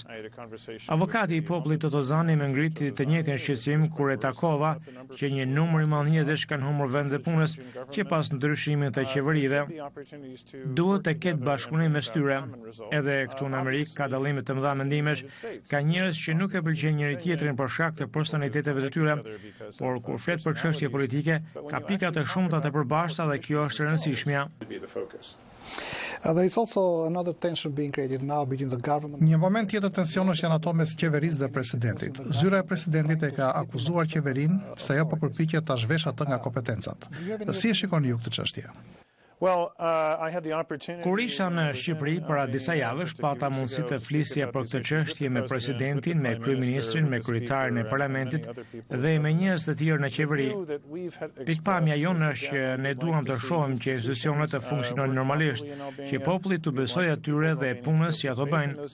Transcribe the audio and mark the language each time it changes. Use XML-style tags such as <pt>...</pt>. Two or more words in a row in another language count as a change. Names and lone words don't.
<sq>Avokati i popullit Totozani më ngriti të njëjtin shqetësim kur e takova që një numër i madh njerëzish kanë humbur vendet e punës që pas ndryshimit të qeverive duhet të ketë bashkëpunim mes tyre. Edhe këtu në Amerikë ka dallime të mëdha mendimesh, ka njerëz që nuk e pëlqejnë njëri tjetrin për shkak të personaliteteve të tyre, por kur flet për çështje politike, ka pika të shumta të përbashkëta dhe kjo është e rëndësishmja.</sq> <en>There is also another tension being created now between the government.</en> <sq>Një moment tjetër tensionesh janë ato mes qeverisë dhe presidentit. Zyra e presidentit e ka akuzuar qeverinë se ajo po përpiqet ta zhvesh atë nga kompetencat. Si e shikoni ju këtë çështje?</sq> <en>Well, I had the opportunity.</en> <sq>Kur isha në Shqipëri para disa javësh, pata mundësi të flisja për këtë çështje me presidentin, me kryeministrin, me kryetarin e parlamentit dhe me njerëz të tjerë në qeveri. Pikpamja jonë është që ne duam të shohim që institucionet të funksionojnë normalisht, që populli të besojë atyre dhe punës që ato bëjnë.</sq>